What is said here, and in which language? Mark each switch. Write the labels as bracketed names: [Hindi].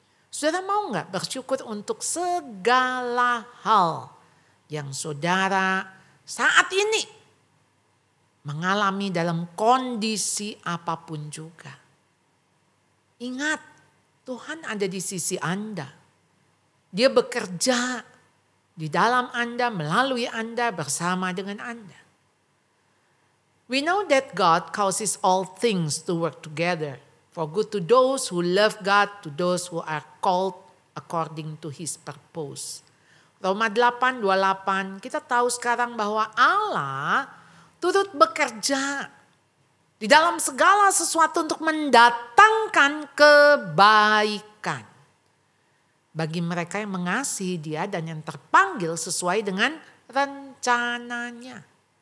[Indonesian] Saudara mau nggak bersyukur untuk segala hal yang saudara saat ini mengalami dalam kondisi apapun juga. Ingat, Tuhan ada di sisi Anda. Dia bekerja di dalam Anda, melalui Anda, bersama dengan Anda. [English] We know that God causes all things to work together for good to those who love God, to those who are called according to His purpose. [Indonesian] Roma 8:28, kita tahu sekarang bahwa Allah turut bekerja di dalam segala sesuatu untuk mendatangkan kebaikan bagi mereka yang mengasihi Dia dan yang terpanggil sesuai dengan rencananya.